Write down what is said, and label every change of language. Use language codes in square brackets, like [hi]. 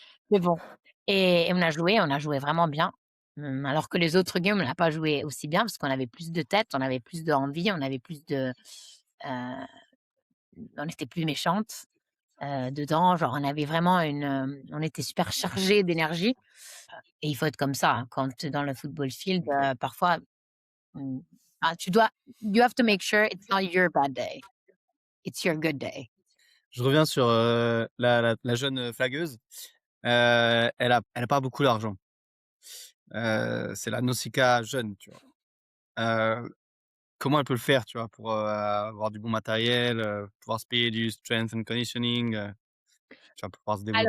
[fr] Mais bon et on a joué vraiment bien, alors que les autres games, on n'a pas joué aussi bien parce qu'on avait plus de tête, on avait plus d'envie, on avait plus heu, on était plus méchantes, dedans. Genre, on avait vraiment on était super chargés d'énergie et il faut être comme ça, hein, quand tu es dans le football field, OK. parfois, mmh, tu dois [en] you have to make sure it's not your bad day, it's your good day. [fr] Je reviens sur, la jeune, flagueuse. Elle a pas beaucoup d'argent. C'est la Nausicaa jeune, tu vois? Heu, Comment elle peut le faire, tu vois? Pour, avoir du bon matériel, pouvoir se payer du strength and conditioning, tu vois? Pour pouvoir se développer.